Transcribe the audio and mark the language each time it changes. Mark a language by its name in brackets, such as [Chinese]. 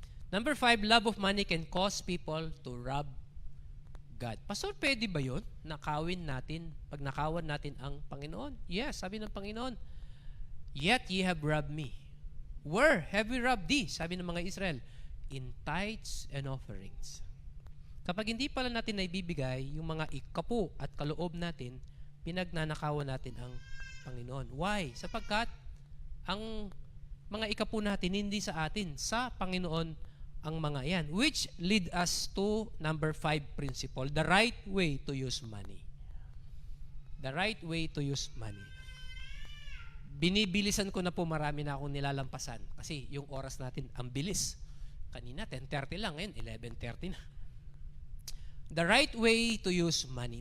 [English] Number 5, love of money can cause people to rob God. [Filipino] Pastor, pwede ba yun? Nakawin natin, pag nakawan natin ang Panginoon? [English] Yes, [Filipino] sabi ng Panginoon, [English] yet ye have robbed me. Where have we robbed thee? [Filipino] Sabi ng mga Israel, [English] in tithes and offerings. [Filipino] Kapag hindi pala natin naibibigay yung mga ikapu at kaloob natin, pinagnanakawan natin ang Panginoon. [English] Why? [Filipino] Sapagkat ang mga ikapu natin hindi sa atin, sa Panginoon ang mga yan. [English] Which lead us to number 5 principle, the right way to use money. The right way to use money. [Filipino] Binibilisan ko na po, marami na akong nilalampasan kasi yung oras natin ang bilis. Kanina 10:30 lang, ngayon 11:30 na. [English] The right way to use money.